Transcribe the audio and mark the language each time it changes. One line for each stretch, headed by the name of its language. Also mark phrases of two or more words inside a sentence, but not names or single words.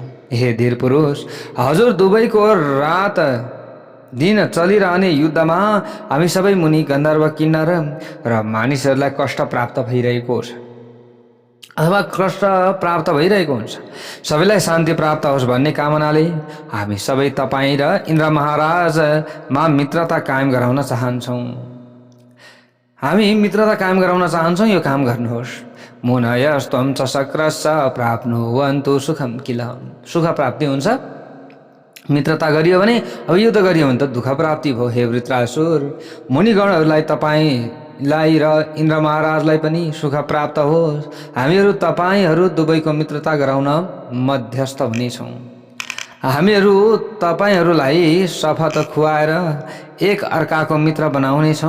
Nepali: हे धीर पुरुष, हजुर दुवैको रात दिन चलिरहने युद्धमा हामी सबै मुनि गन्धर्व किन्नर र मानिसहरूलाई कष्ट प्राप्त भइरहेको छ अथवा कष्ट प्राप्त भइरहेको हुन्छ। सबैलाई शान्ति प्राप्त होस् भन्ने कामनाले हामी सबै तपाईँ र इन्द्र महाराजमा मित्रता कायम गराउन चाहन्छौँ। हामी मित्रता कायम गराउन चाहन्छौँ, यो काम गर्नुहोस्।
Sanskrit: मुनयस्त्वं च शक्रश्च प्राप्नुवन्तु सुखम किल।
Nepali: सुख प्राप्ति हुन्छ मित्रता गरियो भने। अब युद्ध गरियो भने त दुःख प्राप्ति भयो। हे वृत्रासुर, मुनिगणहरूलाई तपाईँलाई र इन्द्र महाराजलाई पनि सुख प्राप्त होस्। हामीहरू तपाईँहरू दुवैको मित्रता गराउन मध्यस्थ हुनेछौँ। हामीहरू तपाईँहरूलाई शपथ खुवाएर एक अर्काको मित्र बनाउनेछौँ।